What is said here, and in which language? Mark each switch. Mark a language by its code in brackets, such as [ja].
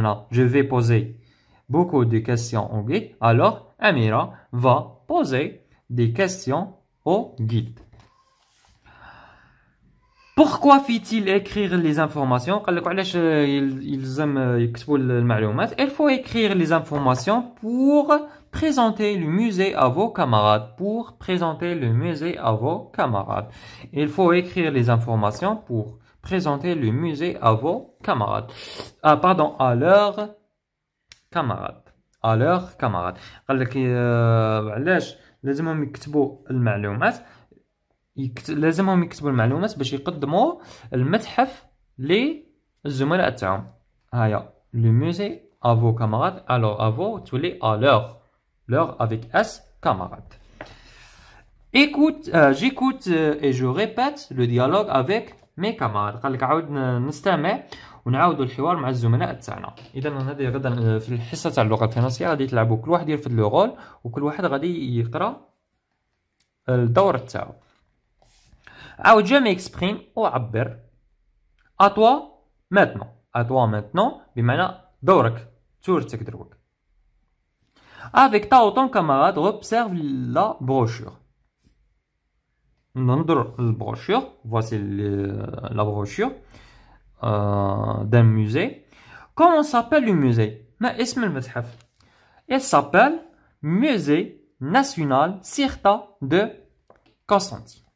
[fr] Je vais poser beaucoup de questions au guide. Alors Amira va poser des questions au guide. Pourquoi fit-il écrire les informations? [ar] قال لك علاش يلزم يكتبوا المعلومات. [fr] Il faut écrire les informations pour présenter le musée à vos camarades. Pour présenter le musée à vos camarades. Il faut écrire les informations pour présenter le musée à vos camarades. Pardon, à leurs camarades. À leurs camarades. [ar] قال لك علاش لازمهم يكتبوا المعلومات. لازمهم يكتبوا المعلومات باش يقدموا المتحف للزملاء تاعهم. هيا [fr] le musée à vos camarades. Alors à vos [ar] تولي [fr] à leur avec S camarades. Écoute, j'écoute et je répète le dialogue avec mes camarades. [ar] قال لك عاود نستمع ونعاودوا الحوار مع الزملاء تاعنا. اذا هذه غدا في الحصه تاع اللغه الفرنسيه غادي تلعبوا كل واحد يرفد لو رول وكل واحد غادي يقرا الدور تاعو. عاود [fr] je m'exprime [ar] أعبر. [fr] à toi maintenant [ar] بمعنى دورك تورتك دروك. [fr] avec ta ou ton camarade observe la brochure. [ar] ننظر البروشور. [fr] voici la brochure d'un musée. Comment s'appelle le musée? [ar] ما اسم المتحف? [fr] Il s'appelle Musée National Cirta de Constantine.